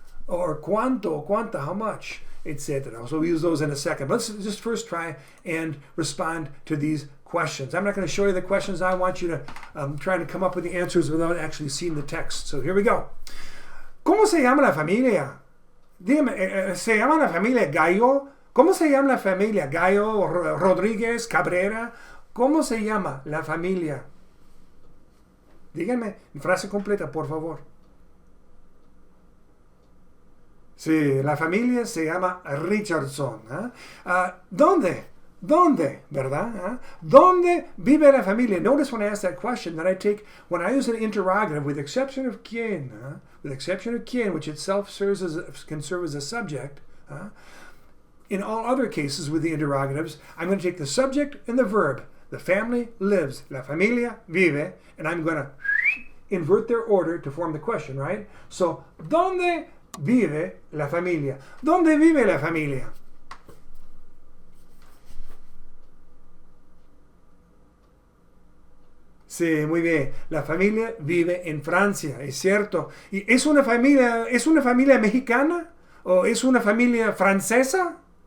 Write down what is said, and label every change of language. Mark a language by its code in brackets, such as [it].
[en] Or [es] cuánto, cuánta, [en] how much? Etc. So we'll use those in a second. Let's just first try and respond to these questions. I'm not going to show you the questions. I want you to try to come up with the answers without actually seeing the text. So here we go. [es] ¿Cómo se llama la familia? Dime, ¿se llama la familia Gallo? ¿Cómo se llama la familia? Gallo, Rodríguez, Cabrera. ¿Cómo se llama la familia? Díganme, frase completa, por favor. Sí, la familia se llama Richardson. ¿Dónde? ¿Dónde? ¿Verdad? ¿Dónde vive la familia? [en] Notice when I ask that question that I take, when I use an interrogative with exception of quién, with exception of quién, which itself can serve as a subject. In all other cases with the interrogatives, I'm going to take the subject and the verb. The family lives. [es] La familia vive. [en] And I'm going to invert their order to form the question, right? [es] So, ¿dónde vive la familia? ¿Dónde vive la familia? Sí, muy bien. La familia vive en Francia, es cierto. ¿Y es una familia mexicana? ¿O es una familia francesa?